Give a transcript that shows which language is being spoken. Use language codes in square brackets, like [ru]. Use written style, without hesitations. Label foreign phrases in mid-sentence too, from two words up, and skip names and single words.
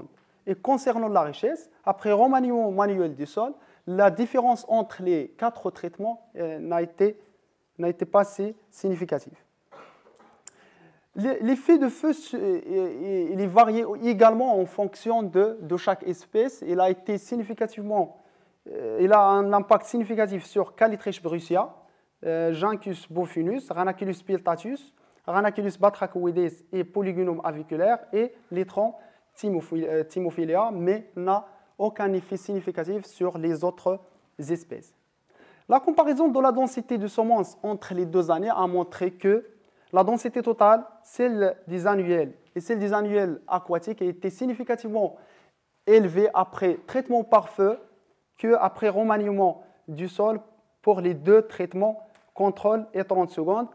[fr] Et concernant la richesse, après remaniement manuel du sol, la différence entre les 4 traitements n'a été pas si significative. L'effet de feu il est varié également en fonction de chaque espèce. Il a un impact significatif sur Calitrichs brucia, Janus bofinus, Rhanaculus piltatus, Rhanaculus batrachoides et Polygonum aviculaire et Lythron thymophilea, mais n'a aucun effet significatif sur les autres espèces. La comparaison de la densité de semences entre les 2 années a montré que la densité totale, celle des annuels et celle des annuels aquatiques, a été significativement élevée après traitement par feu qu'après remaniement du sol pour les 2 traitements contrôle et 30 secondes.